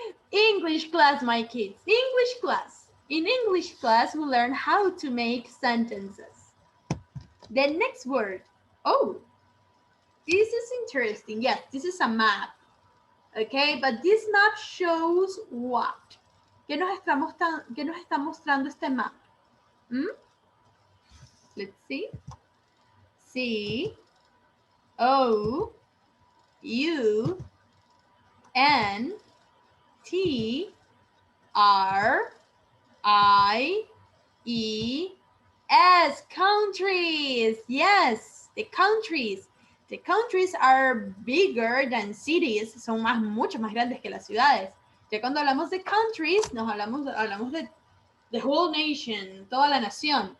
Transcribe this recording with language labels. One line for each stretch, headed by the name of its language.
English: English class, my kids. English class. In English class, we learn how to make sentences. The next word. Oh, this is interesting. Yes, this is a map. Okay, but this map shows what?
Spanish: ¿Qué nos está mostrando este map?
English: Let's see. C O U N T R I E S. Countries. Yes, the countries. The countries are bigger than cities.
Spanish: Son mucho más grandes que las ciudades. Ya cuando hablamos de countries, hablamos de
English: the whole nation,
Spanish: toda la nación.